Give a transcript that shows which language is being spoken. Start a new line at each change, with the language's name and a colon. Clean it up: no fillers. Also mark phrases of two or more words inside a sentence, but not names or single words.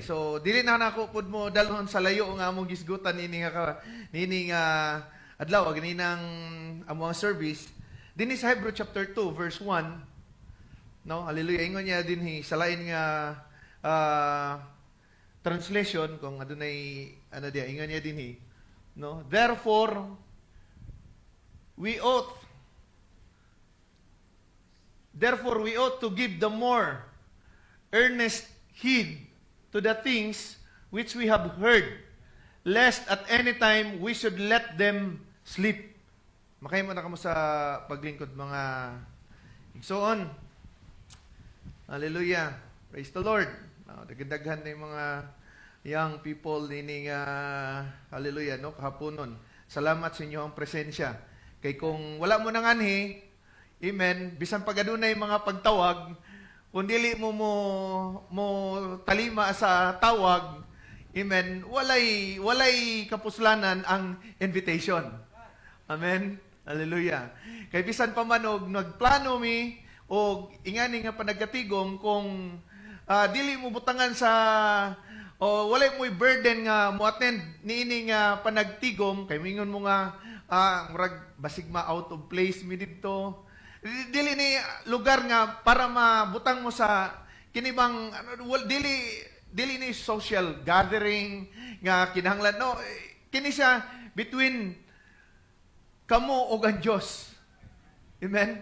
Cebuano: So dili na nako pud mo dalhon sa layo nga among gisgutan nini nga adlaw ganinang among service dinhi sa
English: Hebrew chapter 2 verse 1.
Cebuano: No, hallelujah. Ingon niya dinhi sa lain nga translation kung adunay ano dia ingon niya dinhi, no?
English: Therefore we ought to give the more earnest heed to the things which we have heard, lest at any time we should let them sleep.
Cebuano: Makahimo na kamo sa paglingkod mga igsoon.
English: Hallelujah. Praise the Lord.
Cebuano: Dagdagan na yung mga
English: young people
Cebuano: nining hallelujah, no, kahaponon. Salamat sa inyo ang presensya. Kay kung wala mo nang anhi, amen, bisan pagadunay mga pagtawag, kung dili mo talima sa tawag, amen, walay kapuslanan ang invitation. Amen. Hallelujah. Kay bisan pa man og nagplano mi og ingani nga panagatigom kung dili mo butangan sa walay mo'y burden nga mo attend niini nga panagtigom kay mingon mo nga murag basig ma
English: out of place
Cebuano: mi didto. Dili ni lugar nga para mabutang mo sa kinibang dili ni
English: social gathering
Cebuano: nga kinahanglan, no, kini siya between kamo ug ang Dios. Amen.